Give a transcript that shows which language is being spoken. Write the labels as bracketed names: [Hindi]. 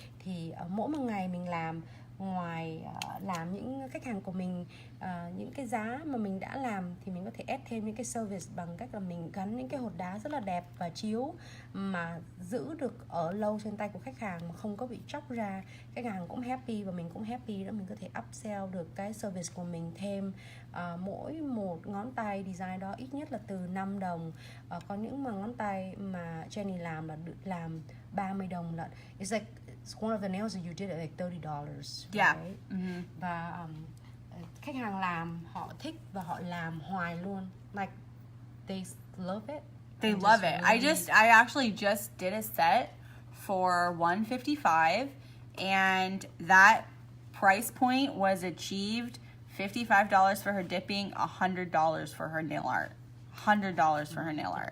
[Vietnamese] Thì mỗi một ngày mình làm, ngoài làm những khách hàng của mình những cái giá mà mình đã làm, thì mình có thể add thêm những cái service bằng cách là mình gắn những cái hột đá rất là đẹp và chiếu mà giữ được ở lâu trên tay của khách hàng mà không có bị chóc ra. Khách hàng cũng happy và mình cũng happy đó. Mình có thể upsell được cái service của mình thêm. Mỗi một ngón tay design đó ít nhất là từ 5 đồng. Có những mà ngón tay mà Jenny làm là được làm 30 đồng lận. [English] It's like one of the nails that you did at like $30. Yeah. Right? Mm-hmm. [Vietnamese] Và khách hàng làm, họ thích và họ làm hoài luôn. [English] Like they love it. They love it. I actually just did a set for $155, and that price point was achieved. $55 for her dipping, $100 for her nail art. $100 for her nail art.